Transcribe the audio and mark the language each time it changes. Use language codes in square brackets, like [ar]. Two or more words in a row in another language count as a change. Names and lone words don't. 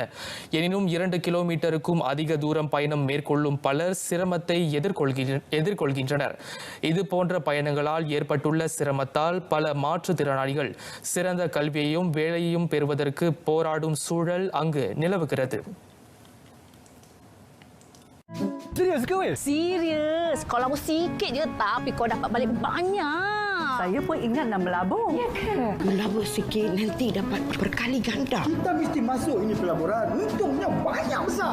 [ta] எனினும் 2 கிலோமீட்டருக்கும் அதிக தூரம் பயணம் மேற்கொள்ளும் பலர் சிரமத்தை எதிர்கொள்கின்றனர். இது போன்ற பயணங்களால் ஏற்பட்டுள்ள சிரமத்தால் பல மாற்றுத்திறனாளிகள் சிறந்த கல்வியையும் வேலையையும் பெறுவதற்கு போராடும் சூழல் அங்கு நிலவுகிறது. [ms] Serius ke Wil? Serius. Kau labur sikit je tapi kau dapat balik banyak. Saya pun ingat nak melabur. Ya ke? Melabur sikit nanti dapat berkali ganda. Kita mesti masuk ini pelaburan. Untungnya banyak besar.